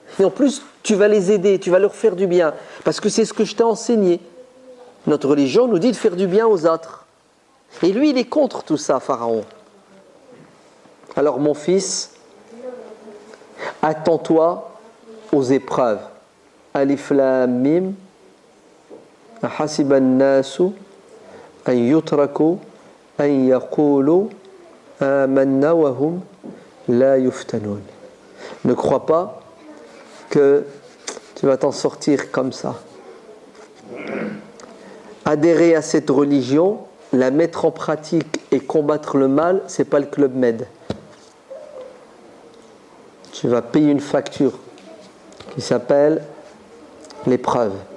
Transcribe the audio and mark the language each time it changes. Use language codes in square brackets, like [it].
[fr] Et en plus, tu vas les aider, tu vas leur faire du bien. Parce que c'est ce que je t'ai enseigné. Notre religion nous dit de faire du bien aux autres. Et lui, il est contre tout ça, Pharaon. Alors mon fils, attends-toi aux épreuves. [ar] Alif Lam Mim. أحسب الناس أن يتركوا أن يقولوا آمنا وهم لا يفتنون [fr] Ne crois pas que tu vas t'en sortir comme ça. Adhérer à cette religion, la mettre en pratique et combattre le mal, c'est pas le Club Med. Tu vas payer une facture qui s'appelle l'épreuve.